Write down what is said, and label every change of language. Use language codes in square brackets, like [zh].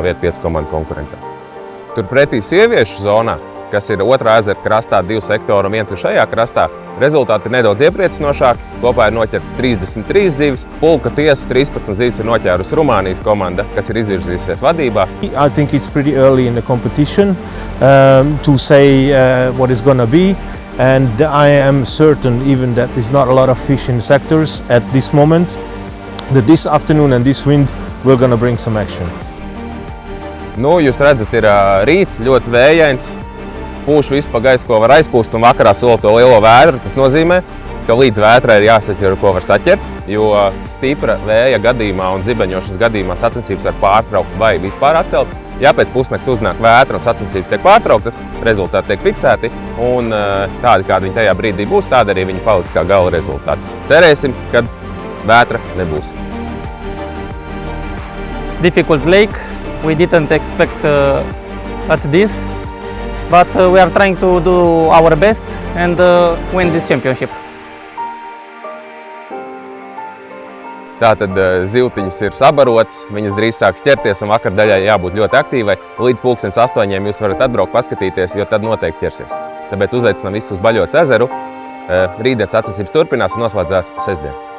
[lv] vietu 5 komandu konkurencē. Turpretī sieviešu zonā, kas ir otrā ezera krastā, 2 sektori un 1 ir šajā krastā, rezultāti ir nedaudz iepriecinošāki. Kopā ir noķerts 33 zivis, pulka tiesu 13 zivis ir noķērusi Rumānijas komanda, kas ir izvirzījusies vadībā. [en] I think it's pretty early in the competition to say what it's going to be. And I am certain even that there's not a lot of fish in the sectors at this moment, that this afternoon and this wind we're going to bring some action. [lv] Nu, jūs redzat, ir rīts, ļoti vējains, pūš visu pa gaisu, ko var aizpūst, un vakarā sola to lielo vētru. Tas nozīmē, ka līdz vētrai ir jāsaķer, ko var saķert, jo stipra vēja gadījumā un zibeņošanas gadījumā sacensības var pārtraukt vai vispār atcelt. Ja pēc pusnakts uznāk vētra un sacensības tiek pārtrauktas, rezultāti tiek fiksēti un tādi, kādi viņi tajā brīdī būs, tādi arī viņi paliks kā gala rezultāti. Cerēsim, ka vētra nebūs. [en] Difficult lake. We didn't expect at this, but we are trying to do our best and win this championship. [lv] Tātad zivtiņas ir sabarotas, viņas drīz sāks ķerties un vakar daļai jābūt ļoti aktīvai. Līdz 8:00 jūs varat atbraukt, paskatīties, jo tad noteikti ķersies. Tāpēc uzaicinām visus uz Baļotas ezeru. Rītdienas sacensības turpinās un noslēdzās sestdien.